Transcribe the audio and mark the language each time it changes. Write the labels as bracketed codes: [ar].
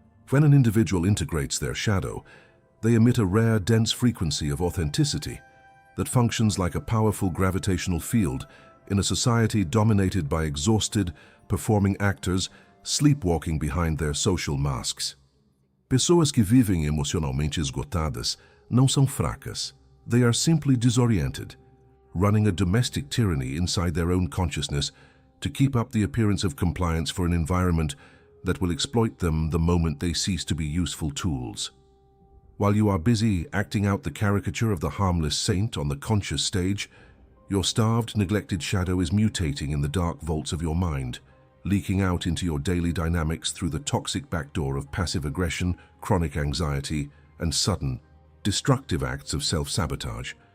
[en] When an individual integrates their shadow, they emit a rare, dense frequency of authenticity that functions like a powerful gravitational field in a society dominated by exhausted, performing actors sleepwalking behind their social masks. [pt] Pessoas que vivem emocionalmente esgotadas não são fracas. [en] They are simply disoriented, running a domestic tyranny inside their own consciousness to keep up the appearance of compliance for an environment that will exploit them the moment they cease to be useful tools. While you are busy acting out the caricature of the harmless saint on the conscious stage, your starved, neglected shadow is mutating in the dark vaults of your mind, leaking out into your daily dynamics through the toxic backdoor of passive aggression, chronic anxiety, and sudden, destructive acts of self-sabotage.